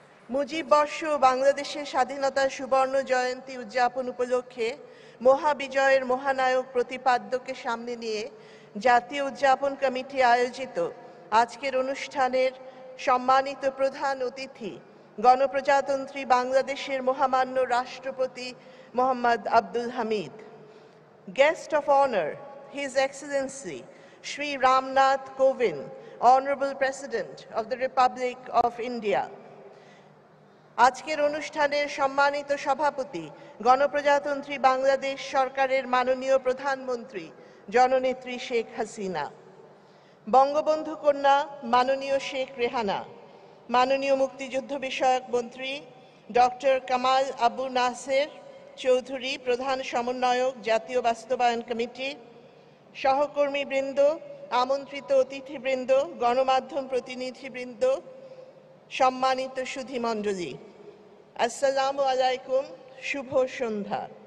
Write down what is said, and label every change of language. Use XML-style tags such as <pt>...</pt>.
<bn>মুজিব বর্ষ বাংলাদেশের স্বাধীনতার সুবর্ণ জয়ন্তী উদযাপন উপলক্ষে মহাবিজয়ের মহানায়ক প্রতিপাদ্যকে সামনে নিয়ে জাতীয় উদযাপন কমিটি আয়োজিত আজকের অনুষ্ঠানের সম্মানিত প্রধান অতিথি গণপ্রজাতন্ত্রী বাংলাদেশের মহামান্য রাষ্ট্রপতি Mohammad Abdul Hamid.</bn> <en>Guest of honor, His Excellency Shri Ramnath Kovind, Honorable President of the Republic of India.</en> <bn>আজকের অনুষ্ঠানের সম্মানিত সভাপতি গণপ্রজাতন্ত্রী বাংলাদেশ সরকারের মাননীয় প্রধানমন্ত্রী জননেত্রী শেখ হাসিনা, বঙ্গবন্ধু কন্যা মাননীয় শেখ রেহানা, মাননীয় মুক্তিযুদ্ধ বিষয়ক মন্ত্রী ডক্টর কামাল আবু নাসের চৌধুরী, প্রধান সমন্বয়ক জাতীয় বাস্তবায়ন কমিটি, সহকর্মীবৃন্দ, আমন্ত্রিত অতিথিবৃন্দ, গণমাধ্যম প্রতিনিধিবৃন্দ, সম্মানিত সুধীমণ্ডলী, আসসালামু আলাইকুম, শুভ সন্ধ্যা।</bn>